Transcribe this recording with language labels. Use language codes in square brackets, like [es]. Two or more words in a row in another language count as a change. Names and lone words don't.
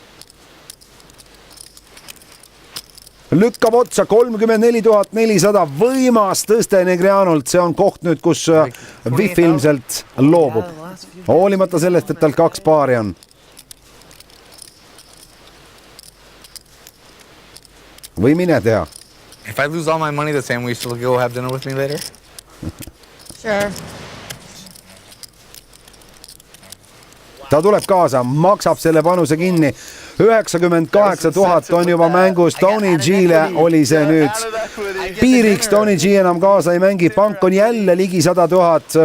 [et] Lükkab otsa 34 400, võimas tõste Negreanult, see on koht nüüd, kus Wiff ilmselt loobub. Hoolimata sellest, et tal 2 paari on. Või mine tea. [en] If I lose all my money the same, will you still go have dinner with me later? Sure. [et] Ta tuleb kaasa, maksab selle panuse kinni. 98 000 on juba mängus. Tony G'le oli see nüüd piiriks. Tony G enam kaasa ei mängi. Pank on jälle ligi 100 000.